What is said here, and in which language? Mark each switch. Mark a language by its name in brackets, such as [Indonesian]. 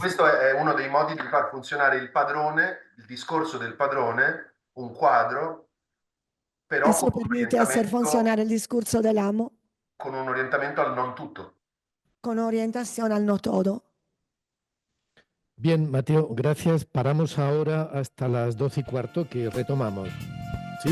[Italian] Questo è uno dei modi di far funzionare il padrone, il discorso del padrone, un quadro, però [Spanish] Eso permite hacer funcionar el discurso del amo [Italian] con un orientamento al non tutto. [Spanish] con orientación al no todo. Bien, Mateo, gracias. Paramos ahora hasta las 12:15 que retomamos. ¿Sí?